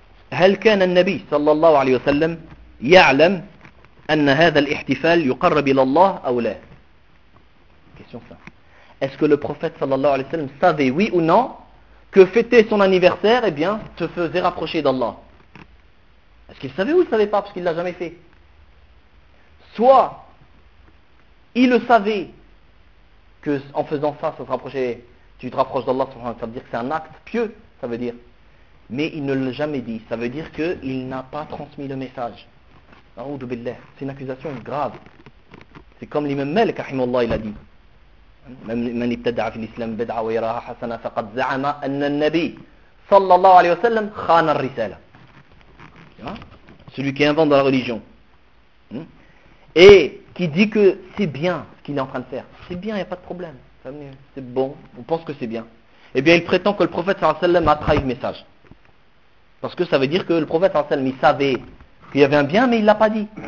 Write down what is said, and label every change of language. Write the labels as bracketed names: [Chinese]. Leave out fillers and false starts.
[Arabic] هل كان النبي صلى الله عليه وسلم يعلم أن هذا الاحتفال يقرب إلى الله أو لا؟ [French] Question simple. Est-ce que le prophète صلى الله عليه وسلم savait, oui ou non, que fêter son anniversaire, eh bien, te faisait rapprocher d'Allah? Est-ce qu'il savait ou il ne savait pas, parce qu'il ne l'a jamais fait? Soit, il le savait qu'en faisant ça, ça te rapprochait, tu te rapproches d'Allah, ça veut dire que c'est un acte pieux, ça veut dire. Mais il ne l'a jamais dit. Ça veut dire qu'il n'a pas transmis le message. C'est une accusation grave. C'est comme l'imam Malik, rahimahullah, il a dit. [Arabic] من ابتدع في الإسلام بدعة ويراها حسنة فقد زعم أن النبي صلى الله عليه وسلم خان الرسالة. [French] Celui qui invente dans la religion. Et qui dit que c'est bien ce qu'il est en train de faire. C'est bien, il n'y a pas de problème. C'est bon, on pense que c'est bien. Eh bien, il prétend que le prophète صلى الله عليه وسلم a trahi le message. Parce que ça veut dire que le prophète صلى الله عليه وسلم, il savait qu'il y avait un bien, mais il ne l'a pas dit.